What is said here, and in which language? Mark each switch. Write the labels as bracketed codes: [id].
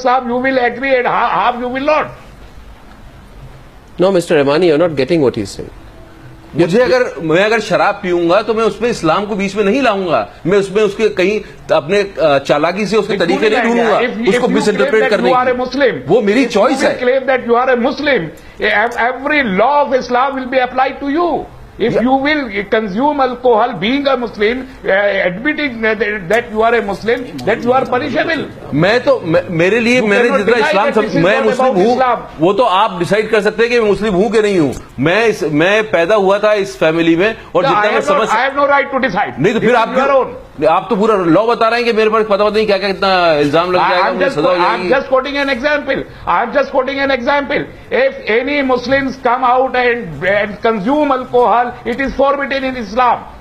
[en] Sahib you will agree and half you will not. No mister Rahmani, you are not getting what he is saying. [ur] میں اگر شراب پیوں گا تو میں اس میں اسلام کو بیچ میں نہیں لاؤں گا, میں اس میں اس کے کہیں اپنے چالاکی سے اس کے طریقے نہیں ڈھونڈوں گا, اس کو مس انٹرپریٹ کرنے کی. وہ میری چوائس ہے. [en] claim that you are a Muslim, every law of Islam will be applied to you. If you will consume alcohol, being a Muslim, admitting that you are a Muslim, that you are punishable. [ur] میرے لیے میں نے جتنا اسلام میں مسلم ہوں وہ تو آپ ڈیسائیڈ کر سکتے ہیں کہ میں مسلم ہوں کہ نہیں ہوں. میں پیدا ہوا تھا اس فیملی میں اور جتنا میں سمجھ [en] I have no right to decide. [ur] نہیں تو پھر آپ تو پورا لا بتا رہے ہیں کہ میرے پاس پتہ نہیں کیا کتنا الزام لگ جائے گا. [en] I'm just quoting an example. If any Muslims come out and consume alcohol, it is forbidden in Islam.